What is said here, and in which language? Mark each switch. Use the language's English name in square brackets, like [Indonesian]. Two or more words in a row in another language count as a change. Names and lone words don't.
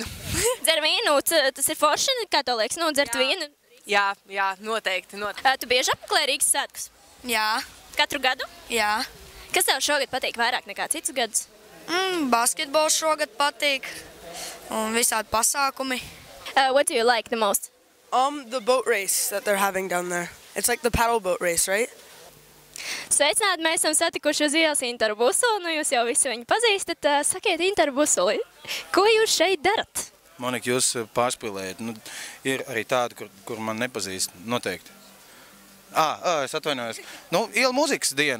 [Latvian] Dzer vīnu, tas ir forši, kā to liekas, dzert vīnu? Jā, noteikti. Tu bieži apmeklē Rīgas svētkus? Jā. Katru gadu? Jā. Kas tev šogad patīk vairāk nekā citus gadus? Basketbols šogad patīk un visādi pasākumi. [English] What do you like the most? The boat race that they're having down there. It's like the paddle boat race, right? [Latvian] Sveicināti, mēs esam satikuši uz ielas Interu Busuli, nu jūs jau visi viņu pazīstat. Sakiet, Interu Busuli, ko jūs šeit darat? Monika, jūs pārspīlējat. Ir arī tādi, kur man nepazīst, noteikti. Es atvainojos. Iela mūzikas diena.